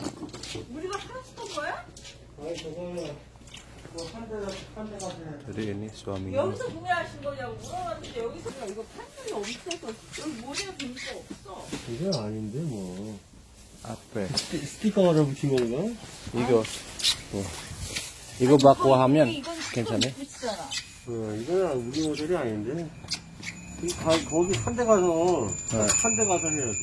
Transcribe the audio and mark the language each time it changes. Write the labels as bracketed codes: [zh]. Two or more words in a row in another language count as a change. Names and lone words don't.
[ko] 우리가 팔았던 거야? [id] Jadi ini suaminya. [ko] 여기서 구매하신 거냐고 물어봤는데 여기서 이거 판넬이 없어서 여기 모델 보니까 없어. 이건 아닌데 뭐 [id] Apa? [ko] 스티커를 붙인 건가? 이거 받고 하면 이건 괜찮네. 붙이잖아. 이건 우리 모델이 아닌데 거기 한 대 가서 한 대 가서 해야지.